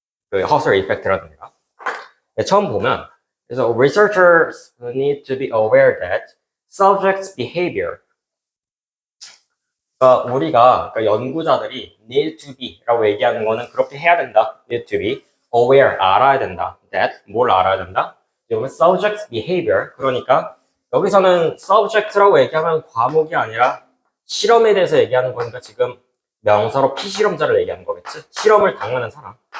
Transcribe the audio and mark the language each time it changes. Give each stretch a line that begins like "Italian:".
Korean: 그 허설 이펙트라든가. 처음 보면 그래서
English: researchers need to be aware that subjects' behavior
Korean: 그러니까 우리가 그러니까 연구자들이
English: need to be
Korean: 라고 얘기하는 거는 그렇게 해야 된다.
English: need to be aware
Korean: 알아야 된다.
English: that
Korean: 뭘 알아야 된다? 여기는
English: subject's behavior
Korean: 그러니까 여기서는 subject라고 얘기하면 과목이 아니라 실험에 대해서 얘기하는 거니까 지금 명사로 피실험자를 얘기하는 거겠지? 실험을 당하는 사람.